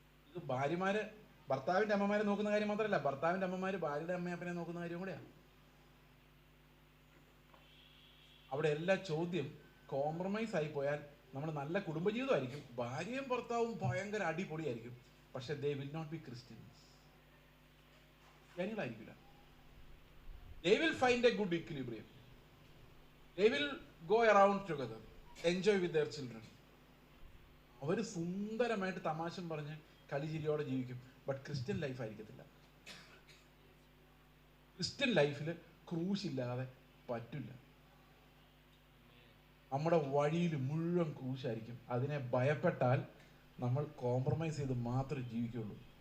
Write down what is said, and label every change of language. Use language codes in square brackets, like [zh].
[ml] ഇത് ഭാര്യമാര് ഭർത്താവിന്റെ അമ്മമാരെ നോക്കുന്ന കാര്യം മാത്രമല്ല, ഭർത്താവിന്റെ അമ്മമാര് ഭാര്യയുടെ അമ്മയപ്പനെ നോക്കുന്ന കാര്യം കൂടെയാണ്. അവിടെ എല്ലാ ചോദ്യം കോംപ്രമൈസ് ആയി പോയാൽ നമ്മൾ നല്ല കുടുംബജീവിതമായിരിക്കും, ഭാര്യയും ഭർത്താവും ഭയങ്കര അടിപൊളിയായിരിക്കും, പക്ഷെ [en] they will not be Christians. [ml] ക്രിസ്ത്യാനികളായിരിക്കില്ല. [en] They will find a good equilibrium. They will go around together, enjoy with their children. [ml] അവർ സുന്ദരമായിട്ട് തമാശം പറഞ്ഞ് കളിചിരിയോടെ ജീവിക്കും. ബട്ട് ക്രിസ്ത്യൻ ലൈഫ് ആയിരിക്കത്തില്ല. ക്രിസ്ത്യൻ ലൈഫിൽ ക്രൂശില്ലാതെ പറ്റില്ല. നമ്മുടെ വഴിയിൽ മുഴുവൻ ക്രൂശായിരിക്കും. അതിനെ ഭയപ്പെട്ടാൽ നമ്മൾ കോംപ്രമൈസ് ചെയ്ത് മാത്രമേ ജീവിക്കുകയുള്ളൂ.